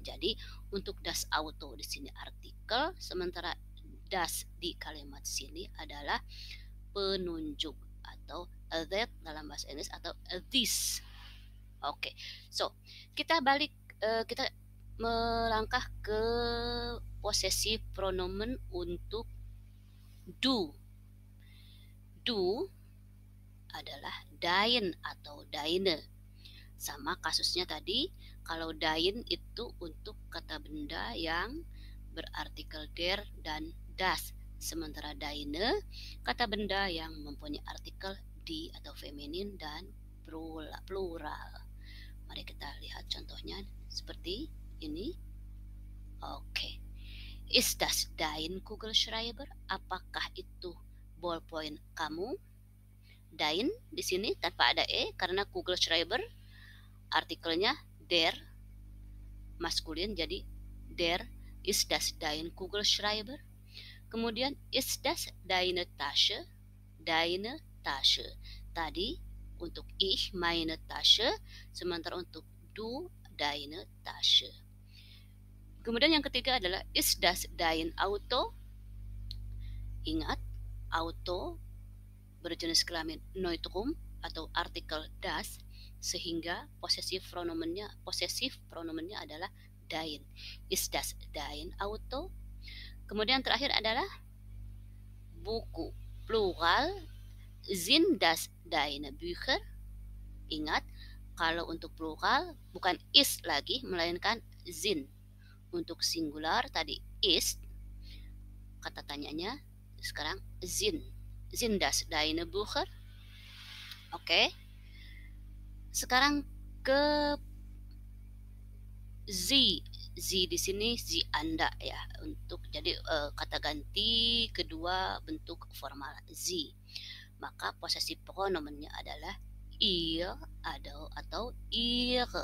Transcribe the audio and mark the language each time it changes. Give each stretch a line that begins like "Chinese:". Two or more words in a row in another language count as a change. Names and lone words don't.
Indonesian: Jadi untuk
German: das Auto
Indonesian: di sini artikel, sementara das di kalimat sini adalah penunjuk atau that dalam bahasa Inggris atau this. Oke. So, kita balik kita melangkah ke posesif pronomen untuk du. Du adalah dein atau deine. Sama kasusnya tadi, kalau dein itu untuk kata benda yang berartikel der dan das. Sementara deine, kata benda yang mempunyai artikel di atau feminin dan plural. Mari kita lihat contohnya seperti ini. Oke.
German: Ist das dein Kugelschreiber?
Indonesian: Apakah itu ballpoint kamu? Dein di sini tanpa ada e karena Kugelschreiber artikelnya der maskulin, jadi der.
German: Ist das dein Kugelschreiber? Kemudian ist das deine Tasche? Deine Tasche.
Indonesian: Tadi untuk
German: ich meine Tasche,
Indonesian: sementara untuk
German: du deine Tasche.
Indonesian: Kemudian yang ketiga adalah
German: ist das dein Auto?
Indonesian: Ingat, auto berjenis kelamin neutrum atau artikel das, sehingga posesif pronomennya adalah dein.
German: Ist das dein Auto?
Indonesian: Kemudian terakhir adalah buku, plural,
German: sind das deine Bücher?
Indonesian: Ingat, kalau untuk plural bukan is lagi, melainkan sind. Untuk singular tadi ist, kata tanyanya sekarang sind.
German: Sind das deine Bücher?
Indonesian: Oke. Sekarang ke Sie. Sie di sini sie Anda ya. Untuk jadi kata ganti kedua bentuk formal sie. Maka posesif pronomennya adalah ihr atau ihre.